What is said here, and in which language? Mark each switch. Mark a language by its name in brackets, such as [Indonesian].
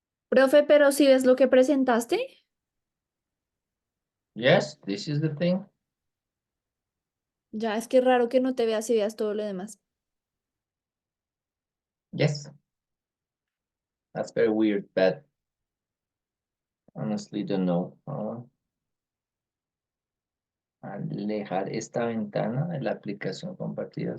[Spanish] Profe, pero si ves lo que presentaste, [English] Yes, this is the thing. [Spanish] ya es que raro que no te veas y veas todo lo demás. [English] Yes, that's very weird, but honestly don't know. [Spanish] Alejar esta ventana de la aplicación compartida.